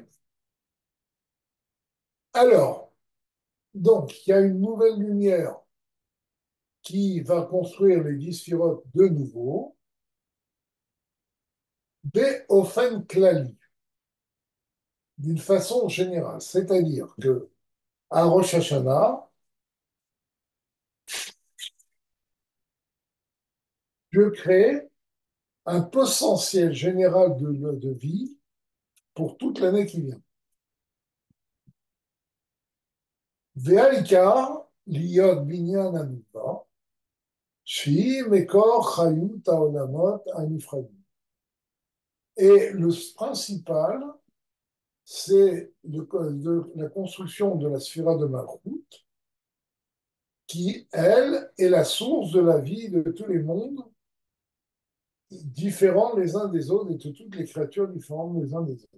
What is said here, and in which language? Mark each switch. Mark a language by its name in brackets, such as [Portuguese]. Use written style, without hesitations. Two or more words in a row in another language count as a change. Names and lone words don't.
[French] Alors, donc, il y a une nouvelle lumière qui va construire les 10 sphirotes de nouveau, [Hebrew] באופן כללי, [French] d'une façon générale. C'est-à-dire que à Rosh Hashanah, je crée un potentiel général de vie pour toute l'année qui vient. [Hebrew] והעיקר להיות בניין המדבר, שהיא מקור חיות העולמות הנפרדים. [French] Et le principal, c'est la construction de la sphira de Malchut, qui, elle, est la source de la vie de tous les mondes, différents les uns des autres, et de toutes les créatures différentes les uns des autres.